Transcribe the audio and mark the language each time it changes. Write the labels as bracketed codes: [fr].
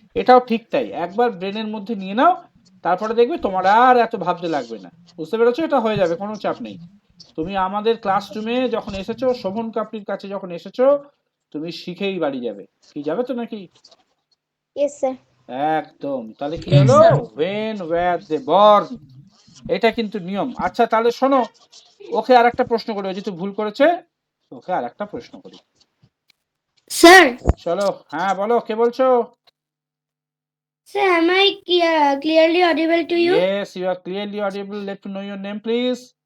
[bn] এটাও ঠিক তাই, একবার ব্রেনের মধ্যে নিয়ে নাও, তারপরে দেখবে তোমার আর এত ভাবতে লাগবে না। বুঝতে পেরেছো? এটা হয়ে যাবে, কোনো চাপ নেই। তুমি আমাদের ক্লাসরুমে যখন এসেছো, শোভন কাপড়ির কাছে যখন এসেছো, তুমি শিখেই বাড়ি যাবে। কি যাবে তো নাকি? [en] Yes, sir. [bn] একদম। তাহলে কি [en] Yes, [bn] হলো? [en] sir. when were they born, [bn] এটা কিন্তু নিয়ম। আচ্ছা তাহলে শোনো, ওকে আর একটা প্রশ্ন করি, ও যেহেতু ভুল করেছে ওকে আর একটা প্রশ্ন করি। [en] Sir, [bn] চলো, হ্যাঁ বলো, কে বলছো? [en] sir, am I clearly audible to you? Yes, you are clearly audible. Let me know your name please.